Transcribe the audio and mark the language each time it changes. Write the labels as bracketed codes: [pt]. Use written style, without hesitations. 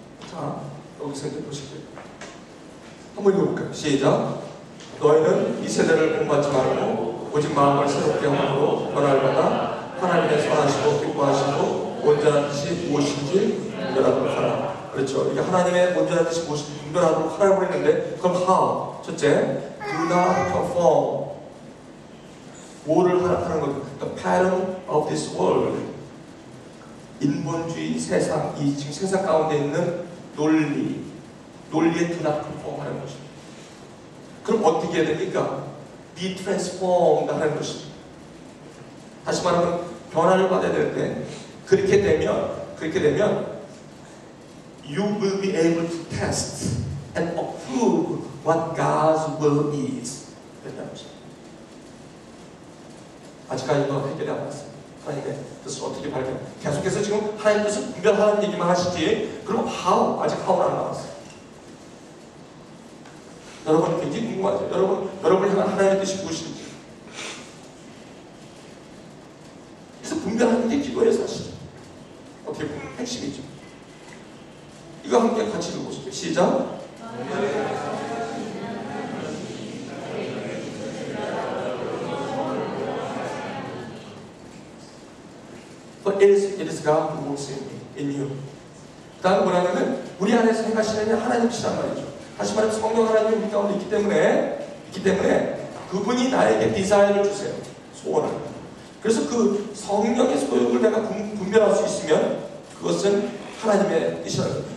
[ko] 자, 여기서 이제 보실게요. 한번 읽어볼까요? 시작. 너희는 이 세대를 본받지 말고 오직 마음을 새롭게 함으로 변화를 받아 하나님의 선하시고 기뻐하시고 온전한 뜻이 무엇인지 분별하도록 하라. 그렇죠. 이게 하나님의 온전한 뜻이 무엇인지 분별하도록 하라고 했는데, 그럼 how? 첫째, [en] do not conform. [ko] 뭐를 하는 것? [en] The pattern of this world. [ko] 인본주의 세상, 이 지금 세상 가운데 있는 논리에 [en] do not conform [ko] 하는 것입니다. 그럼 어떻게 해야 됩니까? [en] Be transformed [ko] 하는 것입니다. 다시 말하면 변화를 받아야 될 때, 그렇게 되면 [en] you will be able to test and approve what God's will is. [ko] 된다는 것입니다. 아직까지 이거 해결이 안 왔습니다. 하나님의 뜻을 어떻게 발견? 계속해서 지금 하나님의 뜻을 분별하는 얘기만 하시지, 그럼 how? 아직 how는 안 나왔어요. 여러분 굉장히 궁금하죠? 여러분 향한 하나님의 뜻이 무엇인지. 그래서 분별하는 게 기도의 사실이죠. 어떻게 보면 핵심이죠. 이거 함께 같이 읽어보시죠. 시작. [en] But it is God who works in you. [ko] 그 다음 뭐라면 우리 안에서 행하시는 하나님이시란 말이죠. 다시 말하면 성령 하나님이 우리 가운데 있기 때문에 그분이 나에게 디자인을 주세요. 소원을. 그래서 그 성령의 소욕을 내가 분별할 수 있으면 그것은 하나님의 뜻이라는 거예요.